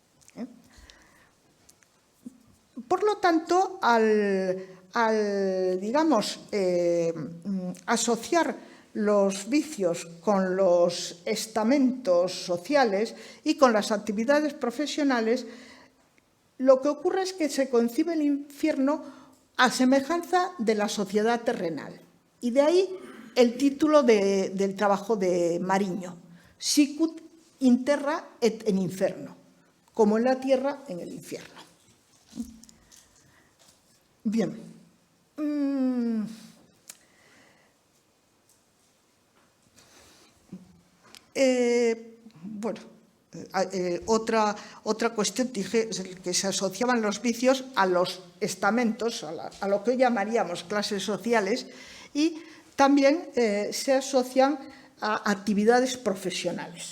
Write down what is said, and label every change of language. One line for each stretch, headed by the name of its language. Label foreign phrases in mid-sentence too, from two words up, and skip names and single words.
Spanish: Por lo tanto, al digamos, asociar los vicios con los estamentos sociales y con las actividades profesionales, lo que ocurre es que se concibe el infierno a semejanza de la sociedad terrenal. Y de ahí el título del trabajo de Mariño, Sicut in terra et in inferno, como en la tierra, en el infierno. Bien. Bueno, otra cuestión, dije que se asociaban los vicios a los estamentos, a lo que hoy llamaríamos clases sociales, y también se asocian a actividades profesionales.